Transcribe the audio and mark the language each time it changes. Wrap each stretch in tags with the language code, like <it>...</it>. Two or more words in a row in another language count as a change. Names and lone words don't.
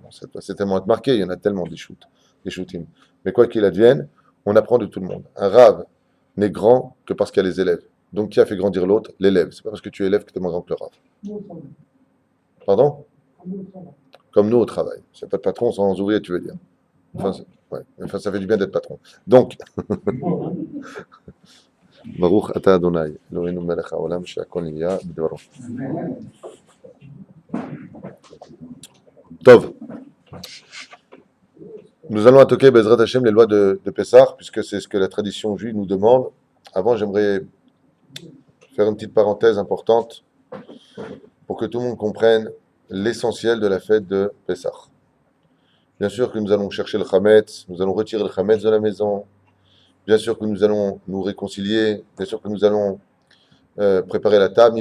<fr>Bon, c'est tellement marqué, il y en a tellement des shoots, des shootings. Mais quoi qu'il advienne, on apprend de tout le monde. Un Rav n'est grand que parce qu'il y a les élèves. Donc, qui a fait grandir l'autre? L'élève. C'est pas parce que tu es élève que tu es moins grand que le Rav. Pardon? Comme nous au travail. C'est pas de patron sans ouvrier, tu veux dire. Enfin, ouais. Enfin, ça fait du bien d'être patron. Donc,</fr> <he>ברוך אתה אדוני, אלוהינו מלך העולם, שהכל נהיה בדברו.</he> <fr>Tov. Nous allons attaquer</fr> <he>בעזרת השם</he> <fr>les lois de Pessah, puisque c'est ce que la tradition juive nous demande. Avant, j'aimerais faire une petite parenthèse importante pour que tout le monde comprenne l'essentiel de la fête de Pessah. Bien sûr que nous allons chercher le Hametz, nous allons retirer le Hametz de la maison, bien sûr que nous allons nous réconcilier, bien sûr que nous allons préparer la table,</fr>